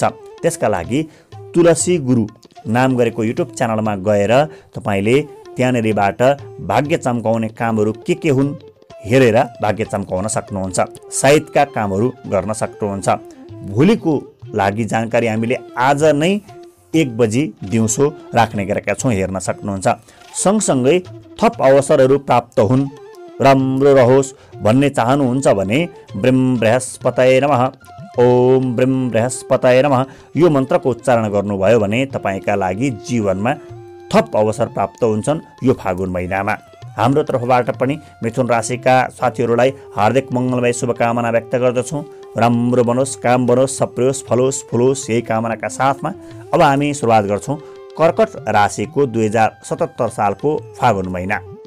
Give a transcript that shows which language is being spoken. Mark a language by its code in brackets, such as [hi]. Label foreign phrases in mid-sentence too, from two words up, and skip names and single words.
[ne] त्यसका लागि तुलसी गुरु नाम गरेको युट्युब च्यानलमा गएर तपाईले त्यहाँनेरिबाट भाग्य चम्काउने कामहरू के हुन् हेरेर भाग्य चम्काउन सक्नुहुन्छ, सायदका कामहरू गर्न सक्नुहुन्छ। भोलिको लागि जानकारी हामीले आज नै 1 बजी दिउँसो राख्ने गरेका छौँ, हेर्न सक्नुहुन्छ। सँगसँगै थप अवसरहरू प्राप्त हुन्, राम्रो रहोस् भन्ने चाहनुहुन्छ भने [sa] ब्रह्म बृहस्पतये नमः, ओम ब्रह्म बृहस्पतये नमः [ne] यो मन्त्रको उच्चारण गर्नुभयो भने तपाईका लागि जीवनमा थप अवसर प्राप्त हुन्छन् यो फागुन महिनामा। हाम्रो तर्फबाट पनि मिथुन राशिका साथीहरूलाई हार्दिक मङ्गलमय शुभकामना व्यक्त गर्दछौँ। राम्रो बनोस्, काम बनोस्, सप्रियोस्, फलोस्, फुलोस् यही कामनाका साथमा अब हामी सुरुवात गर्छौँ कर्कट राशिको 2077 सालको फागुन महिना।